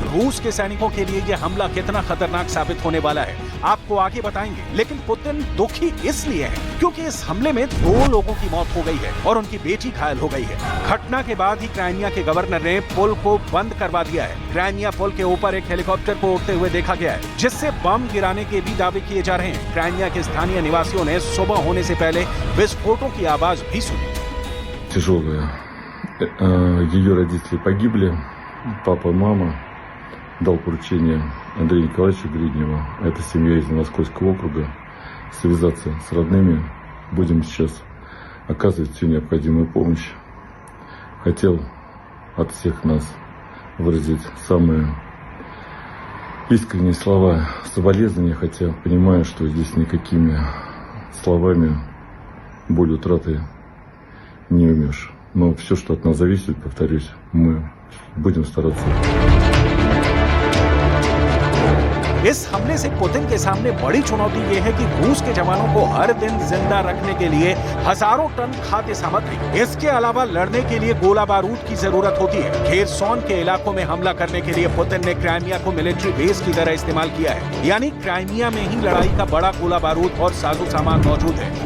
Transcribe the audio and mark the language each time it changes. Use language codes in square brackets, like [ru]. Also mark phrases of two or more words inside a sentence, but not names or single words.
[hi] रूस के सैनिकों के लिए यह हमला कितना खतरनाक साबित होने वाला है आपको आगे बताएंगे, लेकिन पुतिन दुखी इसलिए है क्योंकि इस हमले में 2 लोगों की मौत हो गई है और उनकी बेटी घायल हो गई है। घटना के बाद ही क्राइमिया के गवर्नर ने पुल को बंद करवा दिया है। क्राइमिया पुल के ऊपर एक हेलीकॉप्टर को उड़ते हुए देखा गया है, जिससे बम गिराने के भी दावे किए जा रहे हैं। क्राइमिया के स्थानीय निवासियों ने सुबह होने से पहले विस्फोटों की आवाज भी सुनी। [ru] Тяжелая. Ее родители погибли. Папа, мама. Дал поручение Андрею Николаевичу Гридневу, это семья из Московского округа, связаться с родными. Будем сейчас оказывать всю необходимую помощь. Хотел от всех нас выразить самые искренние слова соболезнования, хотя понимаю, что здесь никакими словами боль утраты не умеешь. Но все, что от нас зависит, повторюсь, мы будем стараться. [hi] इस हमले से पुतिन के सामने बड़ी चुनौती यह है कि रूस के जवानों को हर दिन जिंदा रखने के लिए हजारों टन खाद्य सामग्री, इसके अलावा लड़ने के लिए गोला बारूद की जरूरत होती है। खेरसॉन के इलाकों में हमला करने के लिए पुतिन ने क्राइमिया को [en] military base [hi] की तरह इस्तेमाल किया है, यानी क्राइमिया में ही लड़ाई का बड़ा गोला बारूद और साजो सामान मौजूद है।